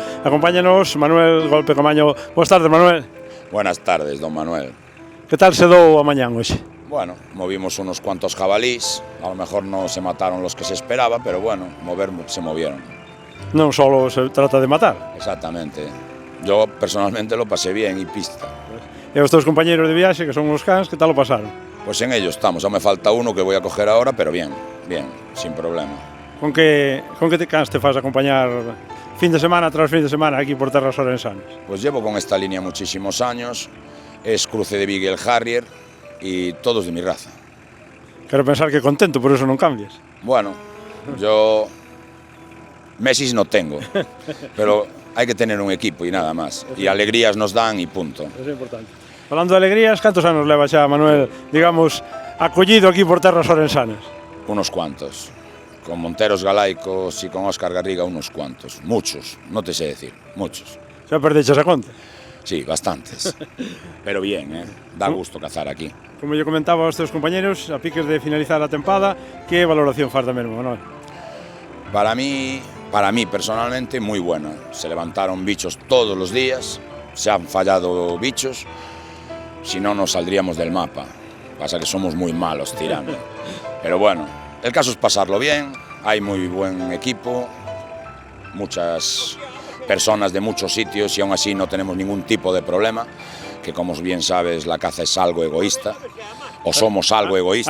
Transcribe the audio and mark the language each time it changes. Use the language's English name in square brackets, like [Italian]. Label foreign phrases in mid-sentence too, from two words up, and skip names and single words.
[Galician] Acompáñanos Manuel Golpe Camaño. Boas tardes, Manuel. [Spanish] Buenas tardes, don Manuel. [Galician] Que tal se dou a mañán hoxe? [Spanish] Bueno, movimos unos cuantos jabalís, a lo mejor no se mataron los que se esperaba, pero bueno, mover se movieron. [Galician] Non só se trata de matar. [Spanish] Exactamente. Yo personalmente lo pasé bien y pista. [Galician] E os teus compañeiros de viaxe, que son os cans, que tal o pasaron? [Spanish] Pues en ello estamos, aún me falta uno que voy a coger ahora, pero bien, bien, sin problema. [Galician] Con que cans te fas acompañar fin de semana tras fin de semana aquí por terras orensanas? [Spanish] Pues llevo con esta línea muchísimos años, es cruce de Beagle Harrier y todos de mi raza. [Galician] Quero pensar que contento, por eso non cambias. [Spanish] Bueno, yo Messi no tengo, pero hay que tener un equipo y nada más, y alegrías nos dan y punto. [Galician] Eso é importante. Falando de alegrías, cantos anos leva xa Manuel, digamos, acollido aquí por terras orensanas? [Spanish] Unos cuantos. Con Monteros Galaicos y con Óscar Garriga unos cuantos. Muchos, no te sé decir, muchos. Xa perdeches a conta? Sí, bastantes. Pero bien, da gusto cazar aquí. Como yo comentaba [Galician] aos teus compañeros, a piques de finalizar a tempada, que valoración faz da mesma, Manuel? [Spanish] Para mí personalmente muy buena. Se levantaron bichos todos los días, se han fallado bichos, si no nos saldríamos del mapa. Pasa que somos muy malos tirando. Pero bueno, el caso es pasarlo bien, hay muy buen equipo, muchas personas de muchos sitios y aún así no tenemos ningún tipo de problema, que como bien sabes la caza es algo egoísta, o somos algo egoístas.